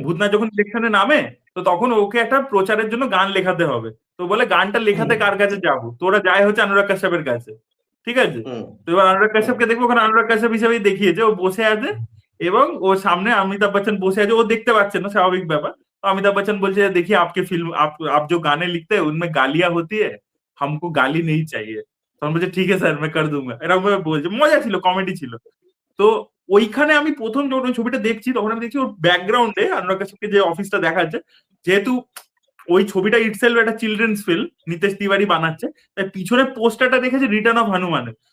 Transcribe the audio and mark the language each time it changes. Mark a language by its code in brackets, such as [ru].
[bn] ভূতনাথ যখন ইলেকশনে নামে, তো তখন ওকে একটা প্রচারের জন্য গান লেখাতে হবে। তো বলে গানটা লেখাতে কার কাছে যাবো, তো ওরা যায় হচ্ছে অনুরাগ কাশ্যপের কাছে, ঠিক আছে? হুম তো এবার অনুরাগ হুম কাশ্যপকে দেখবো, ওখানে অনুরাগ কাশ্যপ হিসেবেই দেখিয়েছে, ও বসে আছে এবং ওর সামনে অমিতাভ বচ্চন বসে আছে, ও দেখতে পাচ্ছে না, স্বাভাবিক ব্যাপার। তো অমিতাভ বচ্চন বলছে, [hi] देखिए आपके फिल्म आप जो गाने लिखते हैं उनमें गालियां होती है, हमको गाली नहीं चाहिए। [bn] তখন বলছে ঠিক আছে স্যার, [hi] मैं कर दूंगा, [bn] এরকম ভাবে বলছে। মজা ছিল, কমেডি ছিল। তো ওইখানে আমি প্রথম যখন ওই ছবিটা দেখছি, তখন আমি দেখছি ওর ব্যাকগ্রাউন্ডে অনুরাগ কাশ্যপকে যে অফিসটা দেখাচ্ছে, যেহেতু ওই ছবিটা ইটসেলফ একটা চিলড্রেন্স ফিল্ম, নিতেশ তিওয়ারি বানাচ্ছে, তাই পিছনে পোস্টারটা দেখেছে রিটার্ন অফ হনুমানের।